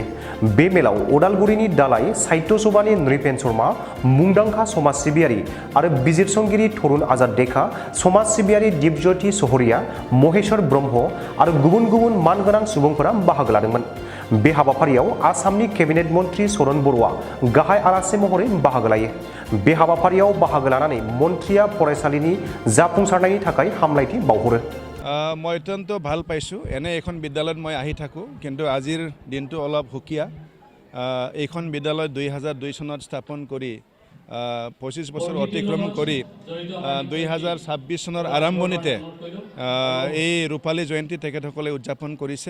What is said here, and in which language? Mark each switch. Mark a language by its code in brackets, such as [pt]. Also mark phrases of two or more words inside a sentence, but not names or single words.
[brx] बे मेलाव उदालगुरिनि दालाइ साहित्य सभानि नृपेन शर्मा, मुंदांखा समाज सिबियारि आरो बिजिरसंगिरि तरुण आजाद देखा, समाज सिबियारि दिपज्योति सहरिया, महेश्वर ब्रह्म आरो गुबुन गुबुन मानगोनां सुबुंफोरा बाहागो लादोंमोन। बे हाबाफारियाव आसामनि केबिनेट मन्त्रि सरन बर'आ गाहाय आलासि महरै बाहागो लायो। बे हाबाफारियाव बाहागो लानानै मन्त्रिया फरायसालिनि जाफुंसारनायनि थाखाय हामलायथि बावहरो। [as] মই অত্যন্ত ভাল পাইছোঁ। এনে এখন বিদ্যালয়ত মই আহি থাকোঁ, কিন্তু আজিৰ দিনটো অলপ সুকীয়া। এইখন বিদ্যালয় 2002 চনত স্থাপন কৰি 25 বছৰ অতিক্ৰম কৰি 2026 চনৰ আৰম্ভণিতে এই ৰূপালী জয়ন্তী তেখেতসকলে উদযাপন কৰিছে।